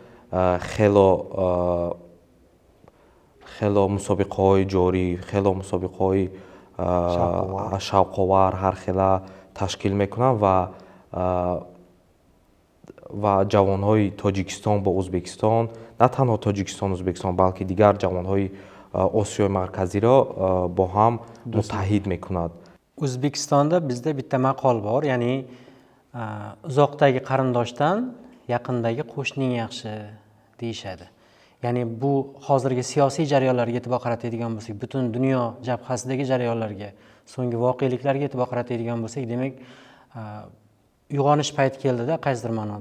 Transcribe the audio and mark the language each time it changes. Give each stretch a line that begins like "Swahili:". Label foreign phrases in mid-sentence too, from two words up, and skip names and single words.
Tajik: хело мусобиқаҳои ҷорӣ, хело мусобиқаҳои шавқовар ҳархела ташкил мекунанд ва ҷавонҳои Тоҷикистон бо Ӯзбекистон, на танҳо Тоҷикистон Ӯзбекистон, балки дигар ҷавонҳои Осиёи Марказиро бо ҳам муттаҳид мекунад.
Uzbek: O'zbekistonda bizda bitta maqol bor, ya'ni uzoqdagi qarindoshdan yaqindagi qo'shning yaxshi deyishadi. Ya'ni bu hozirgi siyosiy jarayonlarga e'tibor qaratadigan bo'lsak, butun dunyo jabhasidagi jarayonlarga, so'nggi voqeliklarga e'tibor qaratadigan bo'lsak, demak uyg'onish payti keldida qaysidir ma'noda.